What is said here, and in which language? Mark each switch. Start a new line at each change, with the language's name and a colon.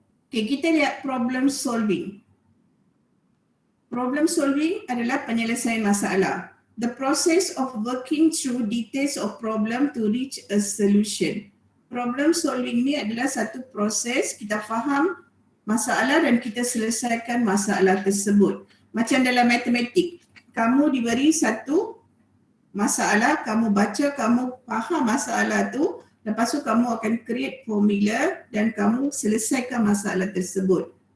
Malay: Okay, kita lihat problem solving. Problem solving adalah penyelesaian masalah.
English: The process of working through details of problem to reach a solution.
Malay: Problem solving ni adalah satu proses kita faham masalah dan kita selesaikan masalah tersebut. Macam dalam matematik, kamu diberi satu masalah, kamu baca, kamu faham masalah tu, lepas tu kamu akan create formula dan kamu selesaikan masalah tersebut.